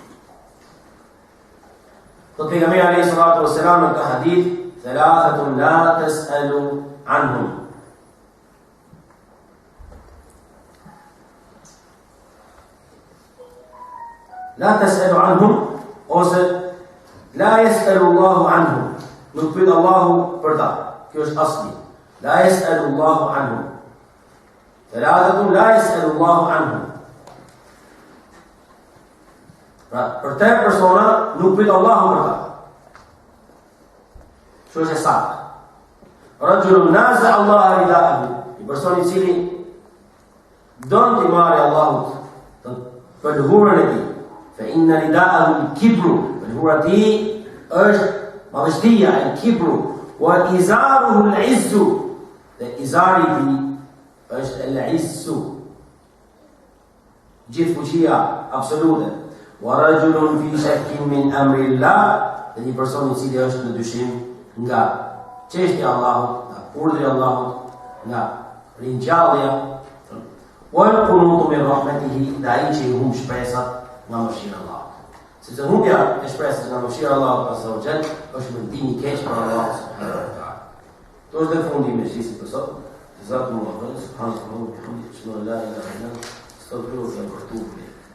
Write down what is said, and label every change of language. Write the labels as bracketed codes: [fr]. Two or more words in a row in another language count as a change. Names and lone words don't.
[ar] فالنبي عليه الصلاة والسلام في حديث: ثلاثة لا تسأل عنهم. لا تسأل عنهم ose لا يسأل الله عنهم. [sq] Nuk pyet Allahu për ta. Kjo është asli. [ar] لا يسأل الله عنهم. ثلاثة لا يسأل الله عنهم. [sq] Për te persona nuk pyet Allahu për ta. Kjo është e saktë. [ar] رجل نازع الله رداءه. [sq] I personi i cili don të marrë Allahut pëlhurën e tij. [ar] فإن رداءه الكبر. [sq] Pëlhura e tij është madhështia, [ar] الكبر وإزاره العز. [sq] Dhe izari i tij është al-izzu. Gjithë fuqia absolute. [ar] ورجل في شك من أمر الله. [sq] Dhe një person i cili është në dyshim nga çështja e Allahut, nga urdhri i Allahut, nga ringjallja, [ar] والقنوط من رحمته, [sq] dhe ai që i humb shpresat nga mëshira e Allahut. Sepse humbja e shpresës nga mëshira e Allahut [ar] عز وجل [sq] është mendim i keq për Allahun [ar] سبحانه وتعالى. [sq] To është dhe fundi i mësisë për sot. [ar] جزاكم الله خير. سبحانك اللهم وبحمدك اشهد ان لا اله الا انت استغفرك واتوب اليك.